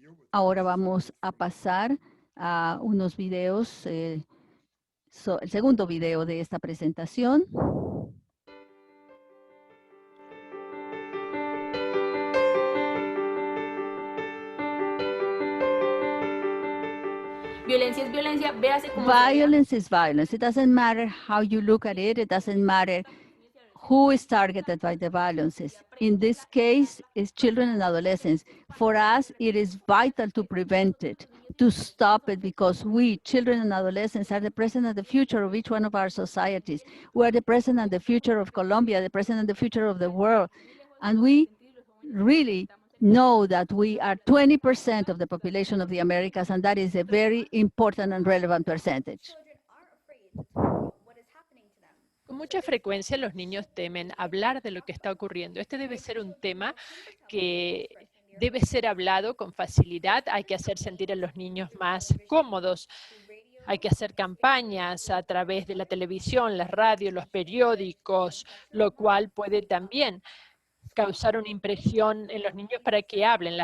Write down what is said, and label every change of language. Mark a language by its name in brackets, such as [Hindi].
[Spanish] Ahora vamos a pasar a unos videos, el segundo video de esta presentación. Violencia es violencia, véase como [English] Violence is violence. It doesn't matter how you look at it. It doesn't matter who is targeted by the violences. In this case, it's children and adolescents. For us, it is vital to prevent it, to stop it, because we, children and adolescents, are the present and the future of each one of our societies. We are the present and the future of Colombia, the present and the future of the world. And we really know that we are 20% of the population of the Americas, and that is a very important and relevant percentage. [Spanish] Con mucha frecuencia los niños temen hablar de lo que está ocurriendo. Este debe ser un tema que debe ser hablado con facilidad. Hay que hacer sentir a los niños más cómodos. Hay que hacer campañas a través de la televisión, las radios, los periódicos, lo cual puede también causar una impresión en los niños para que hablen.